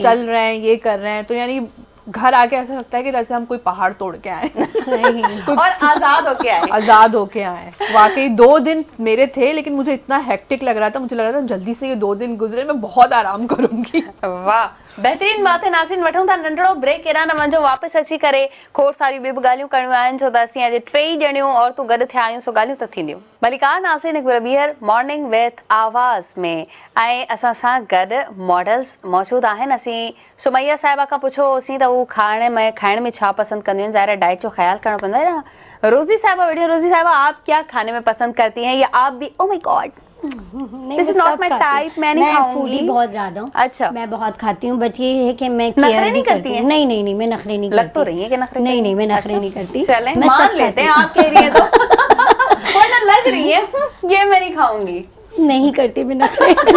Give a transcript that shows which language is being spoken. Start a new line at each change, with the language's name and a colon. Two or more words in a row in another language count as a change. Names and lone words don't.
Urdu: چل رہے ہیں، یہ کر رہے ہیں، تو یعنی گھر آکے ایسا لگتا ہے کہ جیسے ہم کوئی پہاڑ توڑ کے آئے. सही। اور آزاد ہوکے آئے. آزاد ہوکے آئے. واقعی 2 دن میرے تھے، لیکن مجھے اتنا ہیکٹک لگ رہا تھا، مجھے لگ رہا تھا جلدی سے یہ 2 دن گزرے، میں بہت آرام کرونگی. واہ، بہترین بات ہے.
Sindhi: नाज़रीन, वठूं था नंढड़ो ब्रेक, केरान वञो वापसि अची करे खोड़ सारी ॿियूं बि ॻाल्हियूं करणियूं आहिनि, छो त असीं अॼु 3 ॼणियूं और तूं गॾु थिया आहियूं, सो ॻाल्हियूं त थींदियूं। मलिकार नाज़रीन, हिकु बार ॿीहर मॉर्निंग विथ आवाज़ में ऐं असां सां गॾु मॉडल्स मौजूदु आहिनि। असीं सुमैया साहिबा खां पुछोसीं त उहो खाइण में छा पसंदि कंदियूं आहिनि।
Urdu: ظاہر ہے ڈائٹ جو خیال کرنا پوندو ہے نا۔ روزی صاحبہ، روزی صاحبہ، آپ کیا کھانے میں پسند کرتی ہیں، یا آپ بھی
English: Oh my God
Urdu: नहीं,
English: This is
Urdu: मैं
English: not
Urdu: सब
English: my
Urdu: کھاتی ہوں. type, میں نہیں کھاؤنگی. فوڈی بہت زیادہ ہوں. अच्छा। میں بہت کھاتی ہوں، بٹ یہ ہے کہ میں नखरे केयर नहीं नहीं करती करती हैं? हूँ। نہیں نہیں نہیں، میں نخرے نہیں लग करती। تو رہی ہے کہ نخرے नहीं करें। نہیں، میں نخرے अच्छा, نہیں کرتی. चलें मैं मान सब لیتے ہیں खाती آپ کہہ رہی ہیں تو ورنہ لگ رہی ہے یہ میں نہیں کھاؤنگی. ہوں۔ نہیں کرتی میں نخرے.